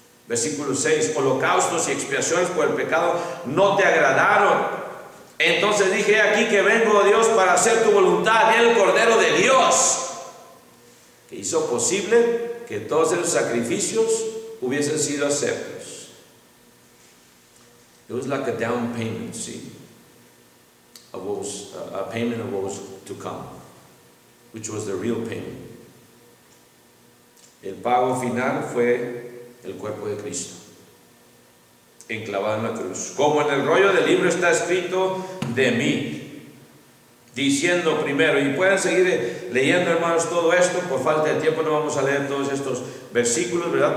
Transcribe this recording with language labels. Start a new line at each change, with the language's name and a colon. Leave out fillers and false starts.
Spanish: Versículo 6, holocaustos y expiaciones por el pecado no te agradaron. Entonces dije, aquí que vengo, oh Dios, para hacer tu voluntad. Y el Cordero de Dios, que hizo posible que todos esos sacrificios hubiesen sido aceptos.
English: It was like a down payment, see, of what was, a payment of what was to come, which was the real payment.
Spanish: El pago final fue el cuerpo de Cristo, enclavado en la cruz. Como en el rollo del libro está escrito de mí, diciendo primero, y pueden seguir leyendo, hermanos, todo esto. Por falta de tiempo no vamos a leer todos estos versículos, ¿verdad?